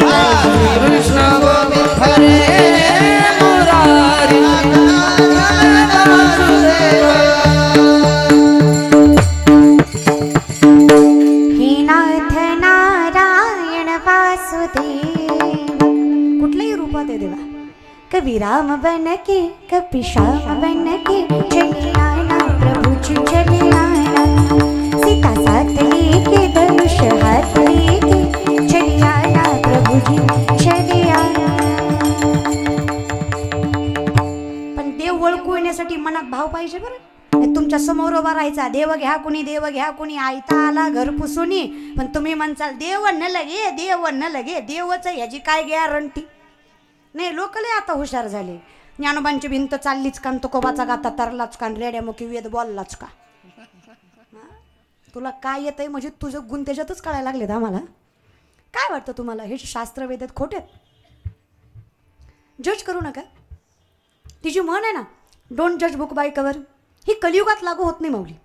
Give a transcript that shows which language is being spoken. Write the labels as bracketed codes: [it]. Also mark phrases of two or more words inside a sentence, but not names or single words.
[sa] श्री कृष्ण गोविंद हरे मुरारी हे नाथ नारायण वासुदेव. [mr] कुठल्याही रूपात आहे देवा. [hi] कभी राम बन के कभी श्याम बन के चले आना प्रभुजी चले आना. सीता साथ लेके धनुष हाथ लेके चले आना प्रभुजी चले आना. [mr] पण देव ओळखू येण्यासाठी मनात भाव पाहिजे बरं. तुमच्या समोर उभा राहायचा, देव घ्या कुणी, देव घ्या कुणी, आयता आला घर पुसुनी, पण तुम्ही म्हणचाल देव न लगे, देव न लगे. देवच ह्याची काय गॅरंटी नाही. लोक लय आता हुशार झाले. ज्ञानोबांची भिंत चाललीच का, तुकोबाचा गाता तरलाच का, रेड्यामुखी वेद बोललाच का. तुला काय येतंय म्हणजे तुझं गुण त्याच्यातच कळायला लागलेत आम्हाला. काय वाटतं तुम्हाला हे शास्त्र वेद आहेत खोटे? जज करू नका. तिची म्हण आहे ना, [en] don't judge book by cover, [mr] ही कलियुगात लागू होत नाही माऊली.